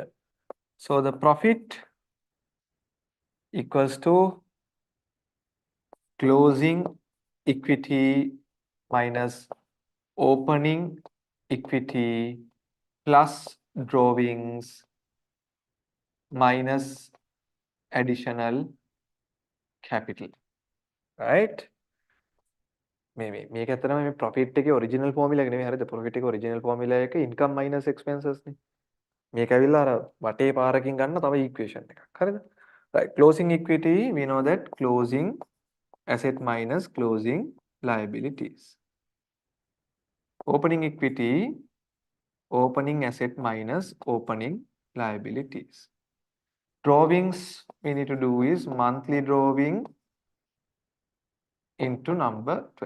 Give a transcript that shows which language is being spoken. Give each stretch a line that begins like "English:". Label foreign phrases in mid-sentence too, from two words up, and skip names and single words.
English: So the profit equals to closing equity minus opening equity plus drawings minus additional capital, right?
Sinhala: මේක ඇත්තටම මේ profit එකේ
English: original formula
Sinhala: එක නෙමෙයි හරිද? profit එකේ
English: original formula
Sinhala: එක
English: income minus expenses
Sinhala: නේ. මේක ඇවිල්ලා අර වටේ පාරකින් ගන්න තව equation එකක්. හරිද?
English: Right, closing equity, we know that closing asset minus closing liabilities. Opening equity, opening asset minus opening liabilities. Drawings we need to do is monthly drawing into number 12.